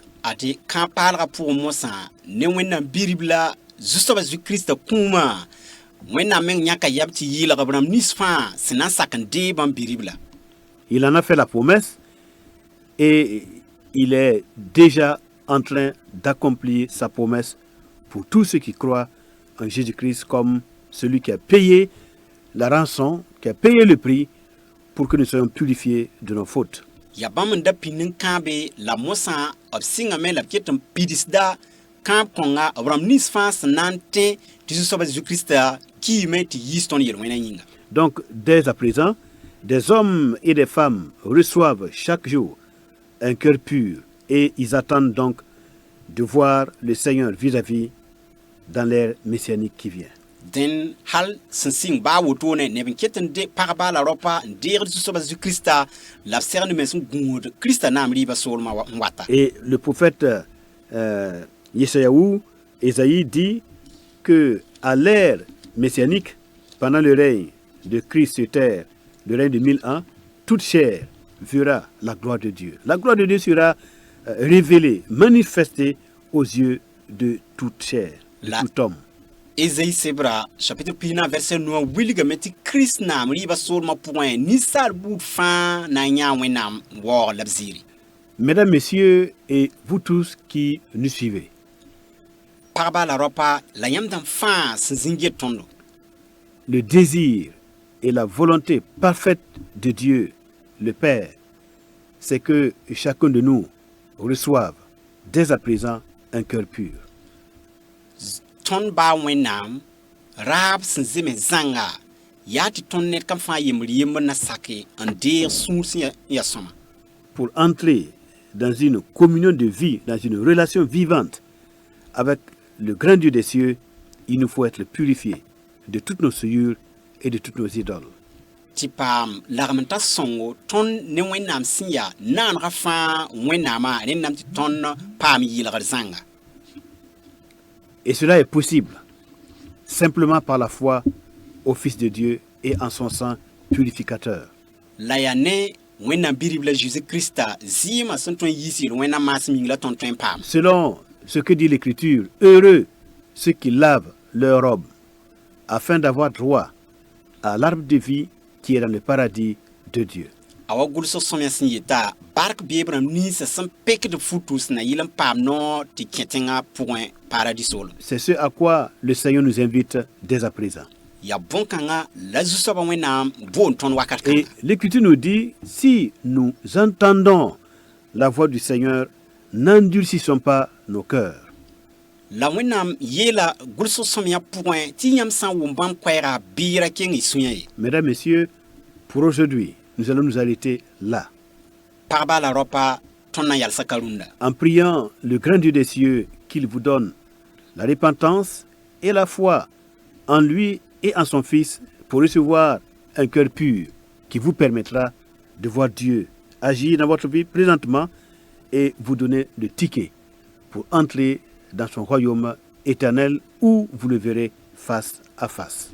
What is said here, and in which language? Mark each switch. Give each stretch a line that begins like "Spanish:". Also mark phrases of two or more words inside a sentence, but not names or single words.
Mossi: Ate kã paalgã pʋgẽ mosã ne Wẽnnaam bi-rib la zu-soabã Zu-Kiristã kũumã Wẽnnaam meng yãka yab tɩ yɩɩlg b rãmb nins fãa sẽn na n sak n dee bãmb bi-rib la.
French: Il en a fait la promesse et il est déjà en train d'accomplir sa promesse pour tous ceux qui croient en Jésus-Christ comme celui qui a payé la rançon, qui a payé le prix pour que nous soyons purifiés de nos fautes.
Mossi: Ya bãmb n da pĩnd n kãabe la mosã b sɩngame la b ket n pidisda kãab kõnga b rãmb nins fãa sẽn na n tẽ tɩ zu-soabã Zu-Kiristã kiime tɩ yiis tõnd yel-wẽnã yĩnga.
French: Donc, dès à présent, des hommes et des femmes reçoivent chaque jour un cœur pur et ils attendent donc de voir le Seigneur vis-à-vis dans l'ère messianique qui vient.
Mossi: Dẽn hal sẽn sɩng baa wotone neb n ket n pagba la raopa n deegd zu-soabã Zu-Kiristã la b segd me sẽn gũud Kiristã naam rɩɩbã soolmã n wata.
French: Et le prophète Ésaïe dit que à l'ère messianique, pendant le règne de Christ sur terre, le règne de 1000 ans, toute chair verra la gloire de Dieu. La gloire de Dieu sera révélée, manifestée aux yeux de toute chair, de tout homme.
Mossi: Ésaïe sebra
French: chapitre 1 verset 9
Mossi: wilgame tɩ Kirist naam rɩɩbã soolmã pʋgẽ ninsaal buud fãa na n yãa Wẽnnaam waoog la b ziiri.
French: Mesdames, Messieurs, et vous tous qui nous suivez,
Mossi: pagba la raopa la yãmb dãmb fãa sẽn zĩnd yet tõndo.
French: le désir et la volonté parfaite de Dieu, le Père, c'est que chacun de nous reçoive dès à présent un cœur pur.
Mossi: Tõnd baa Wẽnnaam raab sẽn zeme zãnga yaa tɩ tõnd ned kam fãa yembr yembr na sake n deeg sũur sẽn ya sõma.
French: Pour entrer dans une communion de vie, dans une relation vivante avec le grand Dieu des cieux, il nous faut être purifiés de toutes nos souillures et de toutes nos idoles.
Mossi: Tɩ paam lagm n ta sõngo tõnd ne Wẽnnaam sẽn ya naanegã fãa Wẽnnaamã rẽnnaam tɩ tõnd paam yɩlgr zãnga.
French: Et cela est possible simplement par la foi au Fils de Dieu et en son sang purificateur.
Mossi: La ya ne Wẽnnaam bi-rib la Jésus-Kiristã zɩɩmã sẽn tõe n yiis yel Wẽnnaam maasem yĩng la tõnd tõe n paam.
French: Selon ce que dit l'Écriture, heureux ceux qui lavent leur robe afin d'avoir droit à l'arbre de vie qui est dans le paradis de Dieu.
Mossi: A wa gʋlsg sõmyã sẽn yeta bark beeb rãmb ninsã sẽn pekd futu sẽn na yɩl n paam noor tɩ kẽ tẽngã pʋgẽ paradis soolem.
French: C'est ce à quoi le Seigneur nous invite dès à présent.
Mossi: Ya bõn-kãngã la zu-soabã Wẽnnaam boond tõnd wakat
French: Et
Mossi: kãnga.
French: l'Écriture nous dit, si nous entendons la voix du Seigneur, n'endurcissons pas nos cœurs.
Mossi: La Wẽnnaam yeela gʋlsg sõmyã pʋgẽ tɩ yãmb sã n wʋm bãmb koɛɛga bɩɩra keng y sũyã ye.
French: Mesdames, Messieurs, pour aujourd'hui, nous allons nous arrêter là,
Mossi: Pagba la raopa tõnd na n yalsa ka rũndã.
French: en priant le grand Dieu des cieux qu'il vous donne la repentance et la foi en lui et en son Fils pour recevoir un cœur pur qui vous permettra de voir Dieu agir dans votre vie présentement et vous donner le ticket pour entrer dans son royaume éternel où vous le verrez face à face.